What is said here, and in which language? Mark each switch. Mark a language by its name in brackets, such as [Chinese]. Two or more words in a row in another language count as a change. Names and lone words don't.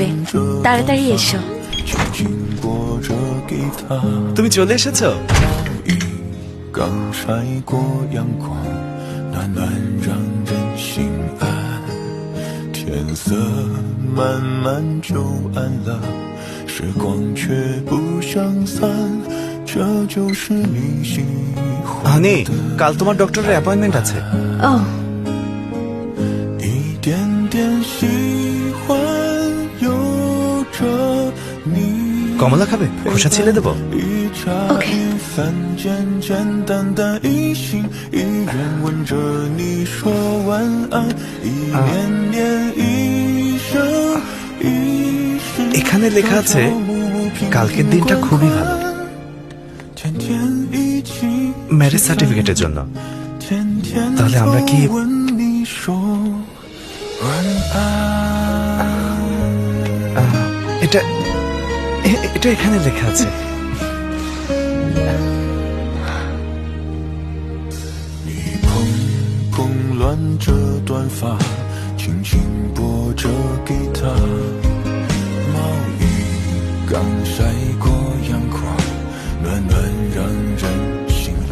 [Bangla] তাড়াতাড়ি এসো। তুমি চলে এসেছো? [Chinese] 刚晒过阳光，那暖暖让人心安。天色慢慢就暗了，时光却不想散，这就是你喜欢 [Bangla] হানি কাল তোমার [English] doctor's appointment [Bangla] আছে ও [Chinese] 一点点喜欢有着你 [Bangla] কমলা খাবে খোসা ছেলে দেবো [Chinese] 一茶一饭简简单单一心一人吻着你说晚安一年年一生一世 [Bangla] এখানে লেখা আছে কালকের দিনটা খুবই ভালো [Chinese] 天天一起 [English] marriage certificate's [Bangla] জন্য [Chinese] 天天 [Bangla] তাহলে আমরা কি [Chinese] 吻你说晚安 [Bangla] এটা এটা এখানে লেখা আছে [Chinese] 你蓬蓬乱着短发，轻轻拨着给他。毛衣刚晒过阳光，暖暖让人心安。